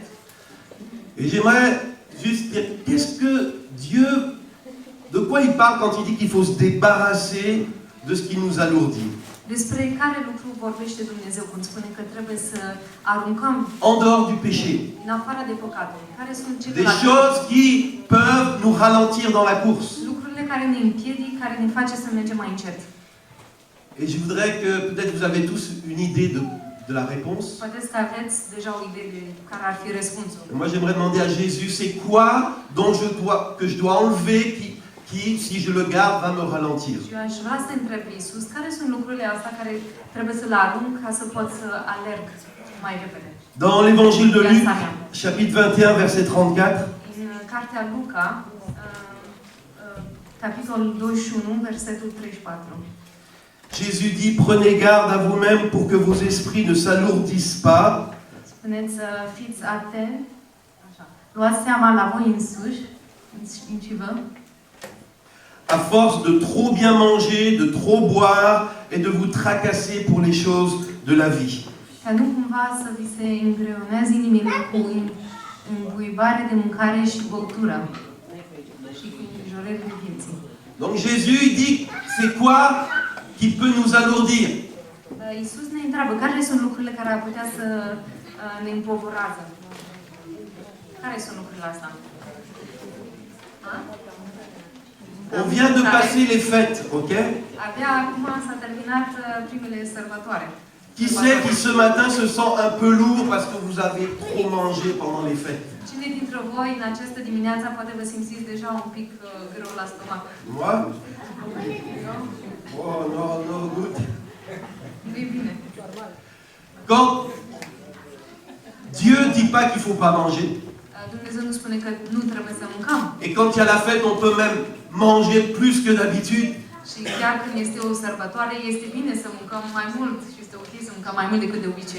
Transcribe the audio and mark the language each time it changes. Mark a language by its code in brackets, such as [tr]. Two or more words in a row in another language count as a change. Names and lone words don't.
[fr] Et j'aimerais juste dire, qu'est-ce que Dieu, de quoi il parle quand il dit qu'il faut se débarrasser de ce qui nous alourdit? [ro] Despre care lucru vorbește Dumnezeu când spune că trebuie să aruncăm [fr] En dehors du péché. [ro] în afară de păcate? Care sunt [fr] Des [ro] celelalte [fr] choses qui peuvent nous ralentir dans la course. [ro] lucrurile care ne împiedic, care ne face să mergem mai încet? [fr] Et je voudrais que peut-être vous avez tous une idée de la réponse. [ro] Poate că aveți deja o idee de care ar fi răspunsul. [fr] Et moi j'aimerais demander à Jésus, c'est quoi que je dois enlever qui, si je le garde, va me ralentir? [ro] Și eu aș vrea să întreb pe Iisus, care sunt lucrurile astea care trebuie să le arunc ca să pot să alerg mai repede? [fr] Dans l'évangile de Luc, chapitre 21, verset 34, [ro] În cartea Luca, capitolul 21, versetul 34. [fr] Jésus dit, prenez garde à vous-même pour que vos esprits ne s'alourdissent pas. [ro] Spuneți să fiți atenți, așa, luați seama la voi însuși vă, [fr] À force de trop bien manger, de trop boire et de vous tracasser pour les choses de la vie. [ro] ca nu cumva să vi se îngreuneze inimile cu îmbuibare de mâncare și băutură și cu îngrijorările vieții. [fr] Donc Jésus il dit, c'est quoi qui peut nous alourdir? [ro] Iisus ne întreabă, care sunt lucrurile care ar putea să ne împovorează? Care sunt lucrurile astea? Ha? [fr] On vient de passer les fêtes, ok? [ro] Abia acum s-a terminat primele sărbătoare. [fr] Qui sait qui ce matin se sent un peu lourd parce que vous avez trop mangé pendant les fêtes? [ro] Cine dintre voi în această dimineață poate vă simțiți deja un pic greu la stomac? [fr] Moi? [ro] Nu? [fr] Oh non, non, good. [ro] Nu-i bine. [fr] Quand Dieu ne dit pas qu'il ne faut pas manger, [ro] Dumnezeu nu spune că nu trebuie să mâncăm. [fr] et quand il y a la fête, on peut même manger plus que d'habitude, [ro] Și chiar când este o sărbătoare, este bine să mâncăm mai mult și este ok să mâncăm mai mult decât de obicei.